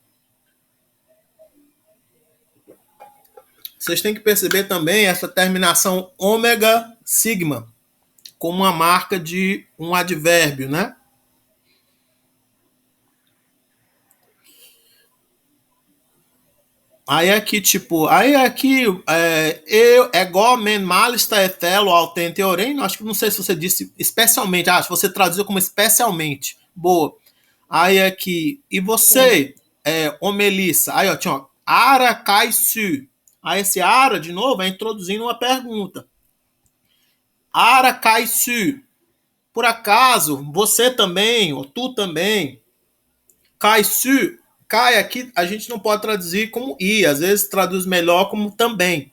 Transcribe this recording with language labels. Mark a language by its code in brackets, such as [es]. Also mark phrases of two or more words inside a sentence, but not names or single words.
[pt] Vocês têm que perceber também essa terminação ômega sigma como uma marca de um advérbio, né? Aí aqui, eu, gomen, malista, etelo, autente, orem, acho que não sei se você disse especialmente, se você traduziu como especialmente, boa. Aí aqui, e você, Melissa, aí ó, tinha, ó, [el] ἆρα καὶ σύ, [pt] aí esse ara, de novo, é introduzindo uma pergunta. [el] ἆρα καὶ σύ, [pt] por acaso, você também, ou tu também, kaisu, Kai aqui a gente não pode traduzir como i, às vezes traduz melhor como também.